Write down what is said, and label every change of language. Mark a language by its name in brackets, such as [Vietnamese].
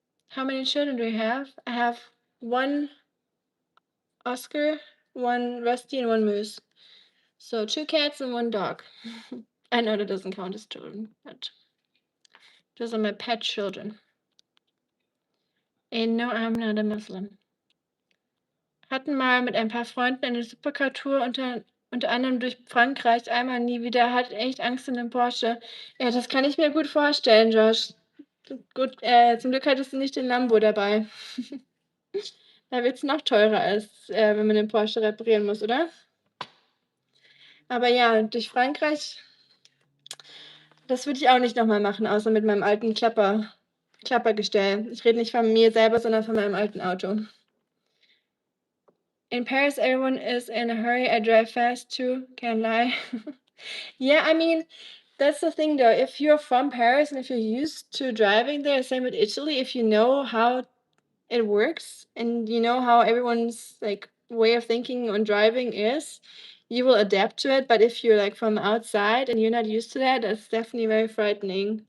[English] How many children do you have? I have one Oscar, one Rusty, and one Moose. So 2 cats and one dog. I know that doesn't count as children, but those are my pet children. And no, I'm not a Muslim. [German] Hatten mal mit ein paar Freunden eine Supercar-Tour unter anderem durch Frankreich. Einmal nie wieder, hat echt Angst in dem Porsche. Ja, das kann ich mir gut vorstellen, Josh. Gut, zum Glück hattest du nicht den Lambo dabei. Da wird's noch teurer, als wenn man den Porsche reparieren muss, oder? Aber ja, durch Frankreich, das würde ich auch nicht noch mal machen, außer mit meinem alten Klappergestell. Ich rede nicht von mir selber, sondern von meinem alten Auto. [English] In Paris, everyone is in a hurry. I drive fast too, can't lie. Yeah, I mean, that's the thing though. If you're from Paris and if you're used to driving there, same with Italy, if you know how it works and you know how everyone's like way of thinking on driving is, you will adapt to it. But if you're like from outside and you're not used to that, that's definitely very frightening.